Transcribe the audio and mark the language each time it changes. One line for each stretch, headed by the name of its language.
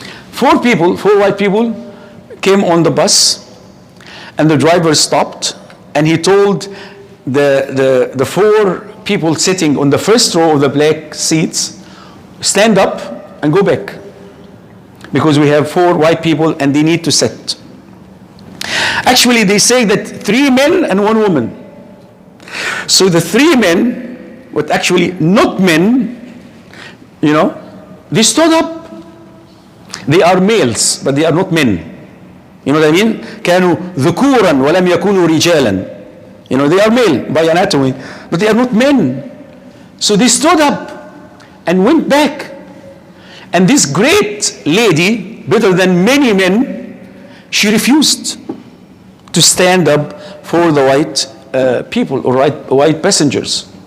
English: Four white people came on the bus, and the driver stopped, and he told the four people sitting on the first row of the black seats, stand up and go back, because we have 4 white people and they need to sit. Actually, they say that 3 men and 1 woman. So the 3 men, but actually not men, they stood up. They are males, but they are not men. You know what I mean?
Arabic: كانوا ذكورا ولم يكونوا رجالا.
English: They are male by anatomy, but they are not men. So they stood up and went back. And this great lady, better than many men, she refused to stand up for the white people or white passengers.